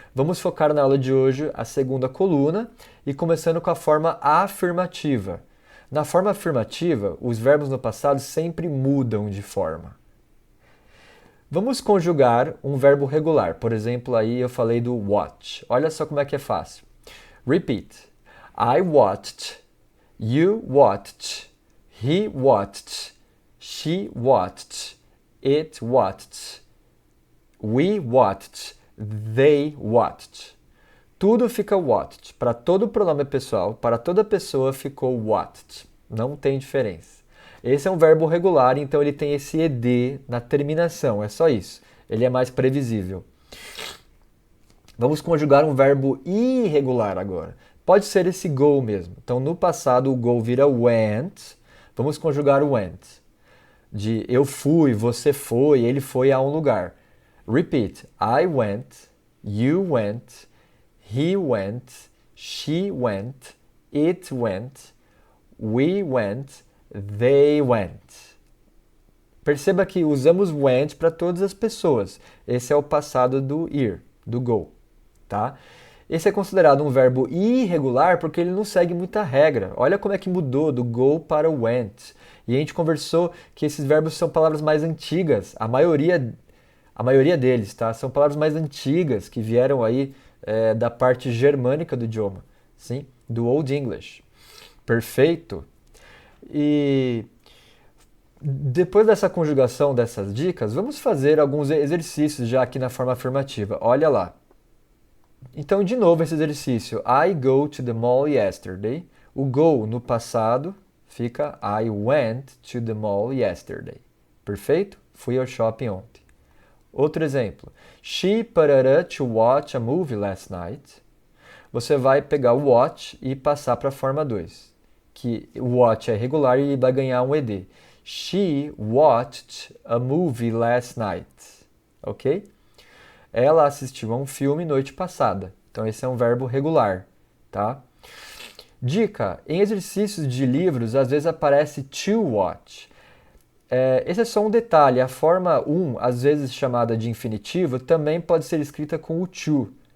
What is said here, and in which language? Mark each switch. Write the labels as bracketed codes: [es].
[pt] Vamos focar na aula de hoje a segunda coluna e começando com a forma afirmativa. Na forma afirmativa, os verbos no passado sempre mudam de forma. Vamos conjugar um verbo regular. Por exemplo, aí eu falei do watch. Olha só como é que é fácil. [en] Repeat. I watched, you watched, he watched, she watched, it watched, we watched, they watched. [pt] Tudo fica watched. Para todo pronome pessoal, para toda pessoa ficou watched. Não tem diferença. Esse é um verbo regular, então ele tem esse ed na terminação, é só isso. Ele é mais previsível. Vamos conjugar um verbo irregular agora. Pode ser esse go mesmo. Então, no passado, o go vira went. Vamos conjugar o went. De eu fui, você foi, ele foi a um lugar. [en] Repeat. I went, you went, he went, she went, it went, we went, they went. [pt] Perceba que usamos went para todas as pessoas. Esse é o passado do ir, do go. Tá? Esse é considerado um verbo irregular porque ele não segue muita regra. Olha como é que mudou do go para o went. E a gente conversou que esses verbos são palavras mais antigas. A maioria deles, tá? São palavras mais antigas que vieram aí da parte germânica do idioma, sim? Do Old English. Perfeito? E depois dessa conjugação dessas dicas, vamos fazer alguns exercícios já aqui na forma afirmativa. Olha lá. Então, de novo, esse exercício. [en] I go to the mall yesterday. [pt] O go no passado fica [en] I went to the mall yesterday. [pt] Perfeito? Fui ao shopping ontem. Outro exemplo. [en] She put to watch a movie last night. [pt] você vai pegar o watch e passar para a forma 2, que o watch é regular e vai ganhar um ed. [en] She watched a movie last night, ok? [pt] Ela assistiu a um filme noite passada. Então esse é um verbo regular, tá? Dica: em exercícios de livros, às vezes aparece to watch. Esse é só um detalhe. A forma 1, às vezes chamada de infinitivo, também pode ser escrita com o to.